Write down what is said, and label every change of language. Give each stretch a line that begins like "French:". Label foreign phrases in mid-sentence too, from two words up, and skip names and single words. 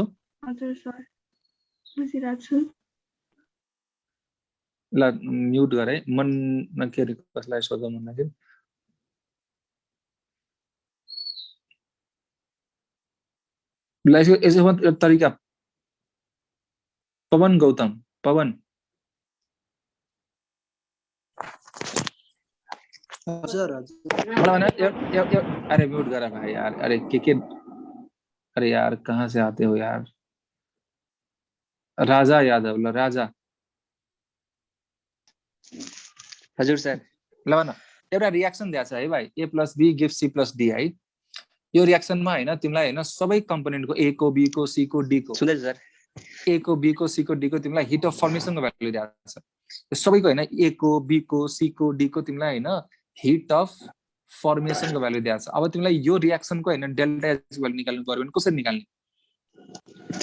Nepali: हजुर सर बुझिरहेको छु ल म्युट गरे मन के रे कसलाई सोध्न मन लाग्यो ल यसो तरिका पवन गौतम पवन हजुर
Hindi: अरे म्यूट करा भाई यार अरे अरे यार कहाँ से आते हो यार राजा यादव ल राजा
Nepali: हजुर सर ल भन एउटा रिएक्सन दिएको छ है भाइ
English: A plus B give C plus D
Nepali: है यो रिएक्सनमा हैन तिमीलाई हैन सबै कम्पोनेन्टको ए को बी को सी को डी को सुन्दैछु सर ए को बी को सी को डी को तिमीलाई
English: heat of formation
Nepali: भ्यालु दिएको छ यो सबैको हैन ए को बी को सी को डी को तिमीलाई हैन
English: heat of formation
Nepali: भ्यालु दिएको छ अब तिमीलाई यो रिएक्सनको हैन
English: delta H
Nepali: भ्यालु निकाल्नु पर्यो भने कसरी निकाल्ने